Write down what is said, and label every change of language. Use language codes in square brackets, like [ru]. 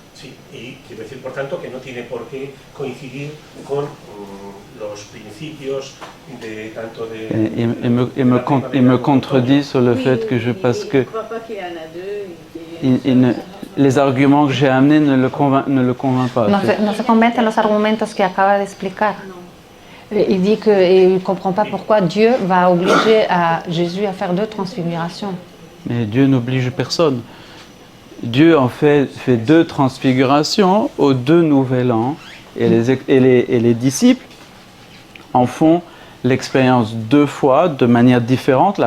[es] Sí, y quiero decir, por tanto, que no tiene por qué coincidir con los principios de tanto de... [fr] Il me contredit sur le fait que parce que Je ne crois pas qu'il y en a deux. les arguments que j'ai amenés ne le convainc pas. [es] No se convence en los argumentos que acaba de explicar. [fr] Il dit qu'il ne comprend pas pourquoi Dieu va obliger à Jésus à faire 2 transfigurations. Mais Dieu n'oblige personne. Dieu en fait 2 transfigurations aux 2 nouvel an et les disciples en font l'expérience 2 fois de manière différente.